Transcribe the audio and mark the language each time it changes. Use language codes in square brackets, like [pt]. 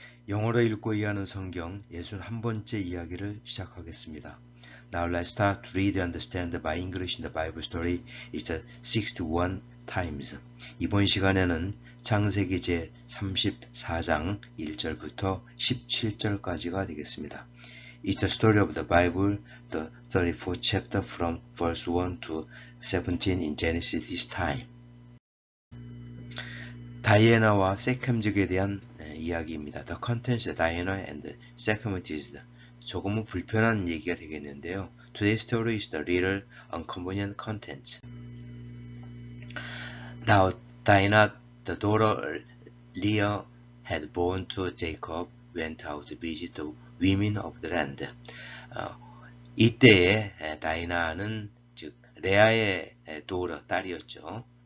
[ko] 영어로 읽고 이해하는 성경 61번째 이야기를 시작하겠습니다. [en] Now let's start to read and understand my English in the Bible story. It's 61 times. [ko] 이번 시간에는 창세기 제 34장 1절부터 17절까지가 되겠습니다. [en] It's the story of the Bible, the 34th chapter from verse 1 to 17 in Genesis this time. [ko] 다이애나와 세켐족에 대한 이야기입니다. [en] The contents, Diana and Sechem [ko] 조금은 불편한 얘기가 되겠는데요. [en] Today's story is the little inconvenient content. Now, Diana, the daughter Leah had born to Jacob, went out to visit the women of the land. [ko] 이때에 다이나는 즉 레아의 daughter, 딸이었죠.